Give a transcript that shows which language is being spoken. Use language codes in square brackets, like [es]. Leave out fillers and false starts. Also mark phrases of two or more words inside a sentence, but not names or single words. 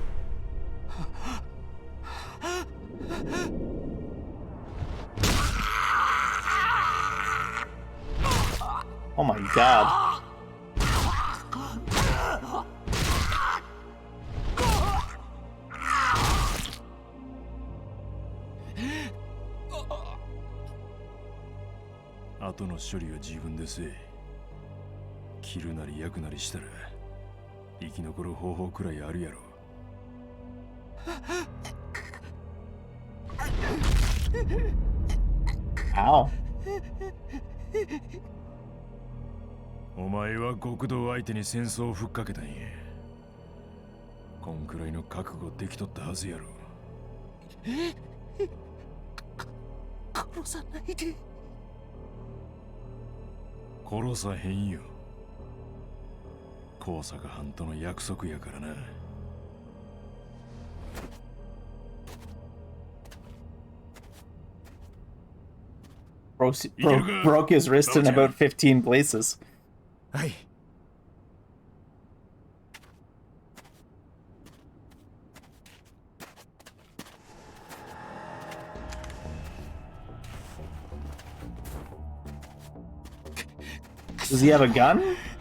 [en] Oh my god. [ja] 後の処理は自分でせ. 切るなり焼くなりしたら生き残る方法くらいあるやろ. Ow. お前は極道相手に戦争をふっかけたんや。こんくらいの覚悟できとったはずやろ。殺さないで。殺さへんよ。高坂藩との約束やからな。 [en] Broke his wrist in about 15 places. [ja] はい。 [en] Does he have a gun?